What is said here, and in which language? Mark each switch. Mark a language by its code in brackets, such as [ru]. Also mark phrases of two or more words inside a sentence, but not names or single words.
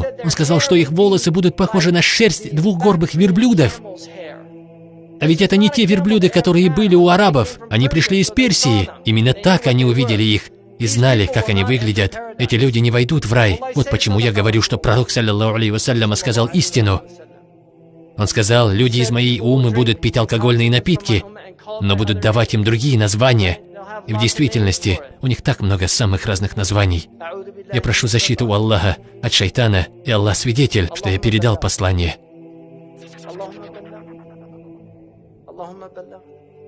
[ru] Он сказал, что их волосы будут похожи на шерсть двух горбых верблюдов. А ведь это не те верблюды, которые были у арабов. Они пришли из Персии. Именно так они увидели их и знали, как они выглядят. Эти люди не войдут в рай. Вот почему я говорю, что пророк, [ar] صلى الله عليه وسلم, [ru] сказал истину. Он сказал, люди из моей уммы будут пить алкогольные напитки, но будут давать им другие названия. И в действительности у них так много самых разных названий. Я прошу защиту у Аллаха от шайтана, и Аллах свидетель, что я передал послание.